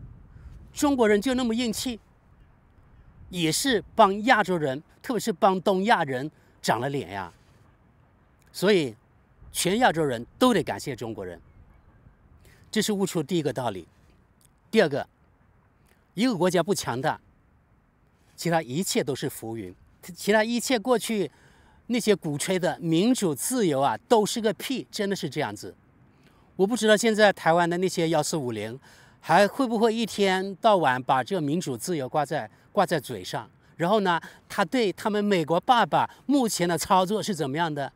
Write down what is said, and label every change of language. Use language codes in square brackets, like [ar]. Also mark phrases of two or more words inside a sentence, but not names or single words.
[zh] 中國人就那麼硬氣，也是幫亞洲人，特別是幫東亞人長了臉呀。所以，全亞洲人都得感謝中國人。這是悟出第一個道理。第二個，一個國家不強大，其他一切都是浮雲，其他一切過去那些鼓吹的民主自由啊，都是個屁，真的是這樣子。我不知道現在台灣的那些1450還會不會一天到晚把這個民主自由掛在嘴上，然後呢，他對他們美國爸爸目前的操作是怎麼樣的？